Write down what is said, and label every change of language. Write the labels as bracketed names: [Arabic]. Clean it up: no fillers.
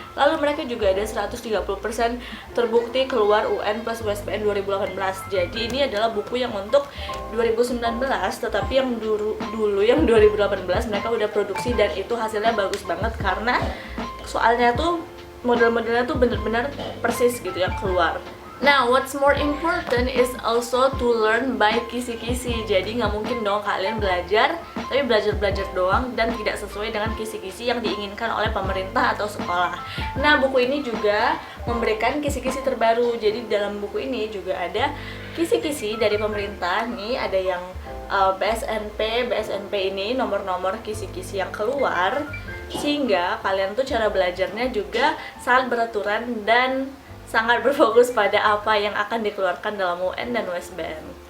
[Indonesian] Lalu mereka juga ada 130% terbukti keluar UN plus USBN 2018. Jadi ini adalah buku yang untuk 2019, tetapi yang dulu yang 2018 mereka udah produksi dan itu hasilnya bagus banget karena soalnya tuh model-modelnya tuh bener-bener persis gitu yang keluar. [English] Nah, what's more important is also to learn by kisi-kisi. [Indonesian] Jadi nggak mungkin dong kalian belajar, tapi belajar doang dan tidak sesuai dengan kisi-kisi yang diinginkan oleh pemerintah atau sekolah. Nah, buku ini juga memberikan kisi-kisi terbaru. Jadi dalam buku ini juga ada kisi-kisi dari pemerintah. Nih ada yang BSNP ini nomor-nomor kisi-kisi yang keluar, sehingga kalian tuh cara belajarnya juga sangat beraturan dan sangat berfokus pada apa yang akan dikeluarkan dalam UN dan USBN.